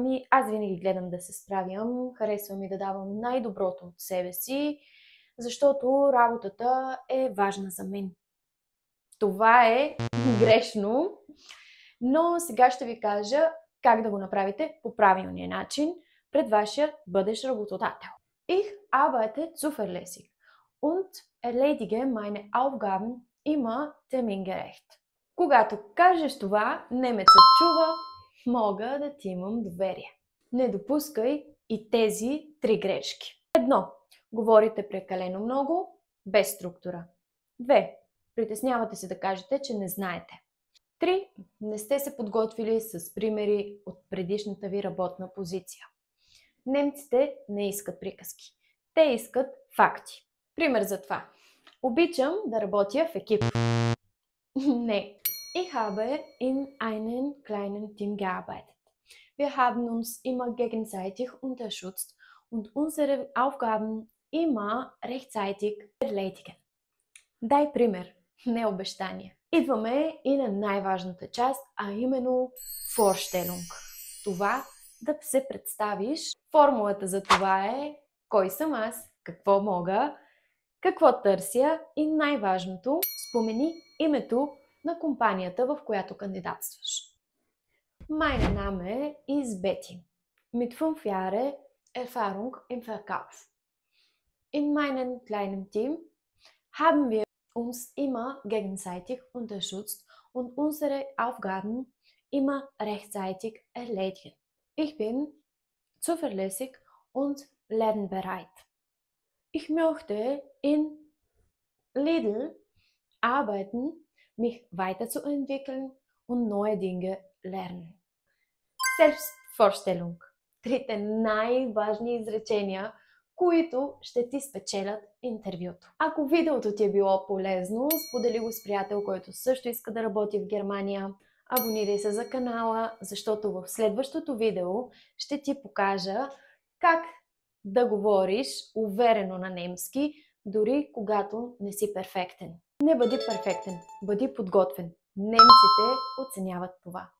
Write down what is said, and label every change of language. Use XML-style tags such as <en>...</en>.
<bg>Аз винаги гледам да се справям, харесвам и да давам най-доброто от себе си, защото работата е важна за мен. Това е грешно, но сега ще ви кажа как да го направите по правилния начин пред вашия бъдещ работодател.</bg> <de>Ich arbeite zuverlässig und erledige meine Aufgaben immer termingerecht.</de> <bg>Когато кажеш това, немецът чува, мога да ти имам доверие. Не допускай и тези 3 грешки. 1. Говорите прекалено много, без структура. 2. Притеснявате се да кажете, че не знаете. 3. Не сте се подготвили с примери от предишната ви работна позиция. Немците не искат приказки. Те искат факти. Пример за това. Обичам да работя в екип. Не.</bg> <de>Ich habe in einem kleinen Team gearbeitet. Wir haben uns immer gegenseitig unterstützt und unsere Aufgaben immer rechtzeitig erledigen.</de> <bg>Дай пример, не обещание. Идваме и на най-важната част, а именно Vorstellung. Това да се представиш. Формулата за това е кой съм аз, какво мога, какво търся и най-важното, спомени името на компанията, в която кандидатстваш.</bg> <de>Mein Name ist Betty. Mit 5 Jahren Erfahrung im Verkauf. In meinem kleinen Team haben wir uns immer gegenseitig unterstützt und unsere Aufgaben immer rechtzeitig erledigen. Ich bin zuverlässig und lernbereit. Ich möchte in Lidl arbeiten, mich weiterzuentwickeln und neue Dinge lernen. Selbstvorstellung.</de> <bg>3 най-важни изречения, които ще ти спечелят интервюто. Ако видеото ти е било полезно, сподели го с приятел, който също иска да работи в Германия. Абонирай се за канала, защото в следващото видео ще ти покажа как да говориш уверено на немски, дори когато не си перфектен. Не бъди перфектен, бъди подготвен. Немците оценяват това.</bg>